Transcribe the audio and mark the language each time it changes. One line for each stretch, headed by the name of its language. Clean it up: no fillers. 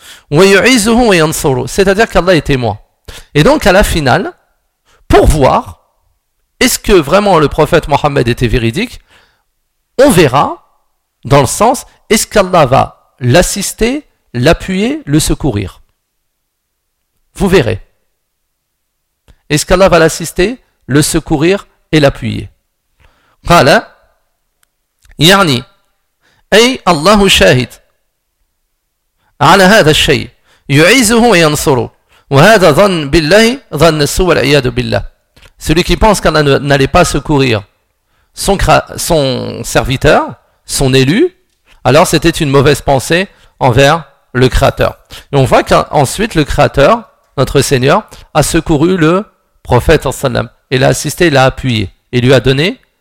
Arabic: Wa yu'izuhu wa yansuru.
French: C'est-à-dire qu'Allah est témoin. Et donc, à la finale, pour voir, est-ce que vraiment le prophète Mohammed était véridique, on verra, dans le sens, est-ce qu'Allah va l'assister, l'appuyer, le secourir ? Vous verrez. Est-ce qu'Allah va l'assister, le secourir et l'appuyer ?
Arabic: قال يعني أي الله شاهد على هذا الشيء يعيزه وينصره وهذا ظن بالله ظن السوء والعياذ بالله.
French: Celui qui pense qu'Allah n'allait pas secourir son serviteur, son élu, alors c'était une mauvaise pensée envers le Créateur. Et on voit qu'ensuite le Créateur, notre Seigneur, a secouru le prophète et l'a assisté, l'a appuyé et lui a donné